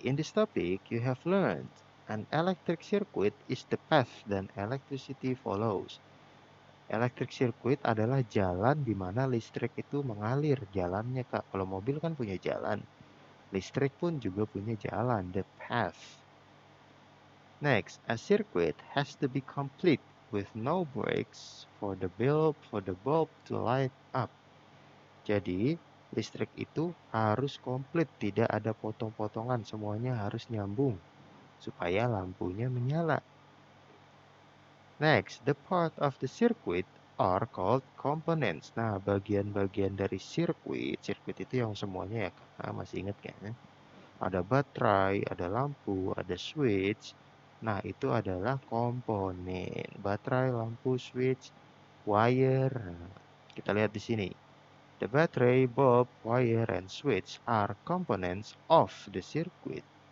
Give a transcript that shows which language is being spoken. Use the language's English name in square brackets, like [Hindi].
[English] In this topic, you have learned an electric circuit is the path that electricity follows. [Indonesian] Electric circuit adalah jalan di mana listrik itu mengalir jalannya Kak. Kalau mobil kan punya jalan. Listrik pun juga punya jalan, [English] the path. Next, a circuit has to be complete with no breaks for the bulb to light up. [Indonesian] Jadi, listrik itu harus komplit, tidak ada potong-potongan, semuanya harus nyambung supaya lampunya menyala. [English] Next, the part of the circuit are called components. [Indonesian] Nah, bagian-bagian dari sirkuit itu yang semuanya ya, masih ingat kan? Ada baterai, ada lampu, ada switch. Nah, itu adalah komponen. Baterai, lampu, switch, wire. Nah, kita lihat di sini. [English] The battery, bulb, wire, and switch are components of the circuit.